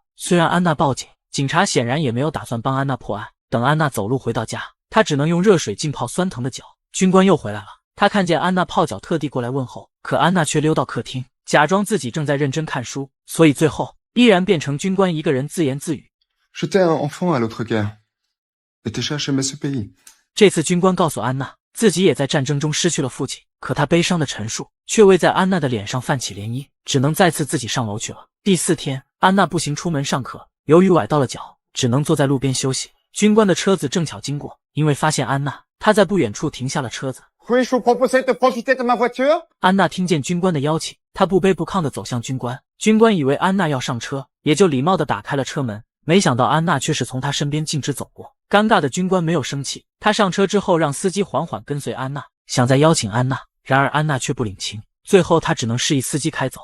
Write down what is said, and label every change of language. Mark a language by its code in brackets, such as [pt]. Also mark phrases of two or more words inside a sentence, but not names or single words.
[zh] 虽然安娜报警，警察显然也没有打算帮安娜破案。等安娜走路回到家，她只能用热水浸泡酸疼的脚。军官又回来了，他看见安娜泡脚，特地过来问候，可安娜却溜到客厅，假装自己正在认真看书，所以最后依然变成军官一个人自言自语。 [fr] J'étais un enfant à l'autre guerre. Et tes cherches aimer ce pays. [zh] 这次军官告诉安娜，自己也在战争中失去了父亲，可他悲伤的陈述却未在安娜的脸上泛起涟漪，只能再次自己上楼去了。第4天，安娜步行出门上课，由于崴到了脚，只能坐在路边休息。军官的车子正巧经过，因为发现安娜，他在不远处停下了车子。 [fr] Puis-je vous proposer de profiter de ma voiture? [zh] 安娜听见军官的邀请，她不卑不亢地走向军官。军官以为安娜要上车，也就礼貌地打开了车门，没想到安娜却是从他身边径直走过。尴尬的军官没有生气，他上车之后让司机缓缓跟随安娜，想再邀请安娜，然而安娜却不领情，最后他只能示意司机开走。